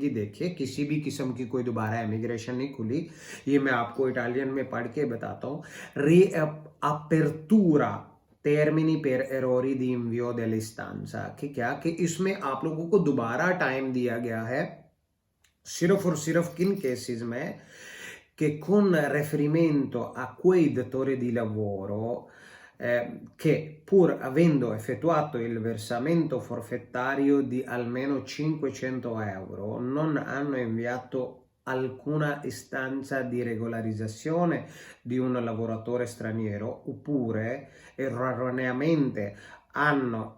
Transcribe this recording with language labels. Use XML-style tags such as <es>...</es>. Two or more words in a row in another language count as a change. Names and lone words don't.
<ur>جی دیکھیے، کسی بھی قسم کی کوئی دوبارہ امیگریشن نہیں کھلی، یہ میں آپ کو اٹالین میں پڑھ کے بتاتا ہوں.</ur> <it>Riapertura termini per errori di invio dell'istanza,</it> <ur>کہ کیا کہ اس میں آپ لوگوں کو دوبارہ ٹائم دیا گیا ہے صرف اور صرف کن کیسز میں</ur> <it>che con riferimento a quei datori di lavoro che pur avendo effettuato il versamento forfettario di almeno 500 euro non hanno inviato alcuna istanza di regolarizzazione di un lavoratore straniero oppure erroneamente hanno</it>